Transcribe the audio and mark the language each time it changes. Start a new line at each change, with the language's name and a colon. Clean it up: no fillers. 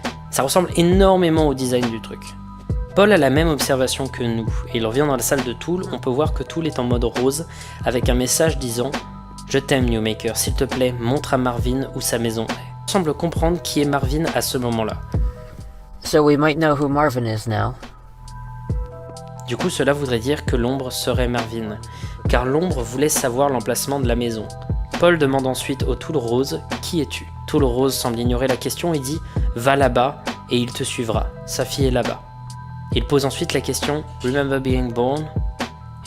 French: Ça ressemble énormément au design du truc. Paul a la même observation que nous, et il revient dans la salle de Tool, on peut voir que Tool est en mode rose, avec un message disant « Je t'aime Newmaker, s'il te plaît, montre à Marvin où sa maison est ». On semble comprendre qui est Marvin à ce moment-là.
English: So we might know who Marvin is now.
French: Du coup, cela voudrait dire que l'ombre serait Marvin, car l'ombre voulait savoir l'emplacement de la maison. Paul demande ensuite au Tool Rose « Qui es-tu » Tool Rose semble ignorer la question et dit « Va là-bas et il te suivra, sa fille est là-bas ». Il pose ensuite la question «
English: Remember being born ?»